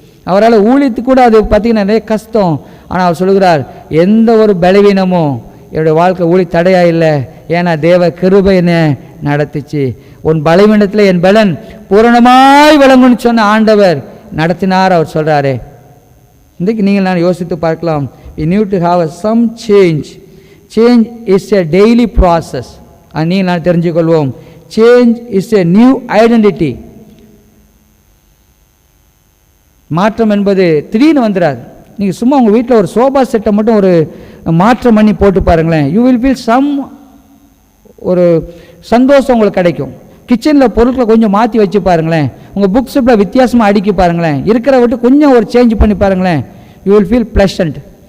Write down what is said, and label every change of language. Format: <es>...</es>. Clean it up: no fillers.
<ta>அவரால் ஊழித்து கூட அது பார்த்திங்கன்னா நிறைய கஷ்டம். ஆனால் அவர் சொல்லுகிறார், எந்த ஒரு பலவீனமும் என்னுடைய வாழ்க்கை ஊழி தடையா இல்லை. ஏன்னா தேவ கிருபை என்ன நடத்துச்சு. உன் பலவீனத்தில் என் பலன் பூரணமாய் விளங்குன்னு சொன்ன ஆண்டவர் நடத்தினார். அவர் சொல்கிறாரே, இன்றைக்கு நீங்கள் நான் யோசித்து பார்க்கலாம்.</ta> <en>we need to have some change. Change is a daily process.</en> <ta>நீங்கள் நான் தெரிஞ்சுக்கொள்வோம்,</ta> <en>change is a new identity.</en> <ta>மாற்றம் என்பது திடீர்னு வந்துடாது. நீங்கள் சும்மா உங்கள் வீட்டில் ஒரு சோபா செட்டை மட்டும் ஒரு மாற்றம் பண்ணி போட்டு பாருங்களேன்,</ta> <en>you will feel some</en> <ta>ஒரு சந்தோஷம் உங்களுக்கு கிடைக்கும். கிச்சனில் பொருட்களை கொஞ்சம் மாற்றி வச்சு பாருங்களேன், உங்கள் புக் ஷெல்ஃபில் வித்தியாசமாக அடுக்கி பாருங்களேன், இருக்கிற விட்டு கொஞ்சம் ஒரு சேஞ்ச் பண்ணி பாருங்களேன்,</ta> <en>You will feel pleasant.</en>